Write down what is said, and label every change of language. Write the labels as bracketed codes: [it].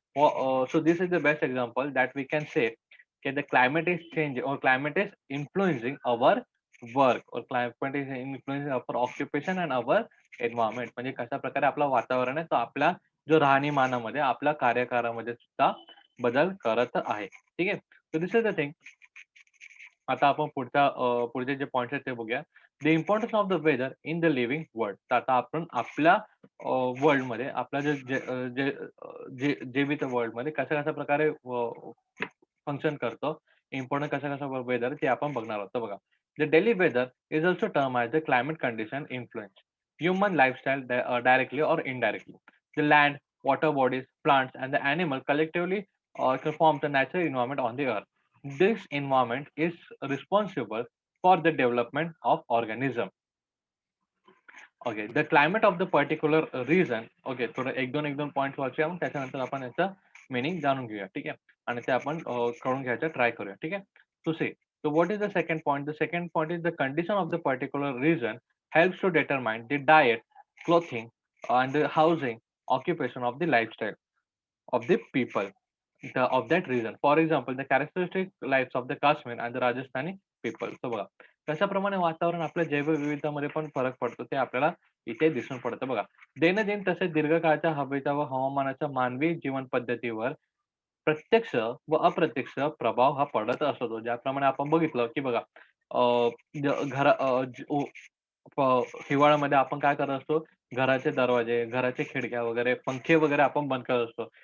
[en] So this is the best example that we can say that the climate is changing or climate is influencing our work or climate is influencing our occupation and our environment. [mr] म्हणजे कशा प्रकारे आपलं वातावरण आहे तो आपल्या जो राहणीमानामध्ये आपल्या कार्यकारामध्ये सुद्धा बदल करत आहे. ठीक आहे. [en] So this is the thing. [mr] आता आपण पुढचे जे पॉइंट्स आहेत ते बघूया. [en] The importance of the weather in the living world. [mr] तर आता आपण आपल्या वर्ल्डमध्ये आपल्या जे जे अ, जे अ, जे जीवित वर्ल्डमध्ये कशा-कशा प्रकारे फंक्शन करतो. इम्पॉर्टंट कशा-कशा वेदर ते आपण बघणार आहोत. तर बघा. [en] The daily weather is also term as the climate condition influence human lifestyle directly or indirectly. The land, water bodies, plants and the animal collectively form the natural environment on the earth. This environment is responsible for the development of organism. Okay, the climate of the particular region. [mr] Okay, थोडं एक दोन point वाचूया मग त्याच्यानंतर आपण याचा meaning जाणून घेऊया. ठीक आहे. आणि ते आपण कळून घ्यायचा ट्राय करूया. ठीक आहे. [en] So see, so what is the second point? The second point is the condition of the particular region helps to determine the diet, clothing, and the housing, occupation of the lifestyle of the people. Of that region. For example, the characteristic lives of the Kashmir and the Rajasthani people. [mr] So बघा, कशाप्रमाणे वातावरण आपल्या जैवविविधतेमध्ये पण फरक पडतो ते आपल्याला इथे दिसून पडतं बघा. दैनंदिन तसेच दीर्घकाळच्या हवेचा व हवामानाच्या मानवी जीवन पद्धतीवर प्रत्यक्ष व अप्रत्यक्ष प्रभाव हा पडत असतो. ज्याप्रमाणे आपण बघितलं, की बघा अ, ज घरा अ, ज ओ प हिवाळ्यामध्ये आपण काय करत असतो, घराचे दरवाजे, घराच्या खिडक्या वगैरे, पंखे वगैरे आपण बंद करत असतो.